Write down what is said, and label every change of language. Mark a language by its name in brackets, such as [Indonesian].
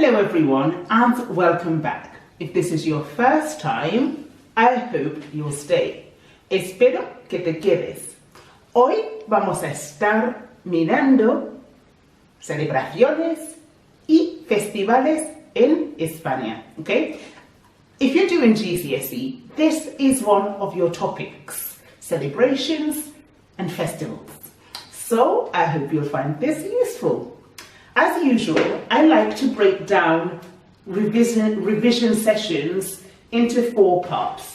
[English] everyone and welcome back. If this is your first time, I hope you'll stay. [Spanish] Espero que te quedes. Hoy vamos a estar mirando celebraciones y festivales en España, okay? [English] If you're doing GCSE, this is one of your topics, celebrations and festivals. So I hope you'll find this useful. As usual, I like to break down revision sessions into 4 parts.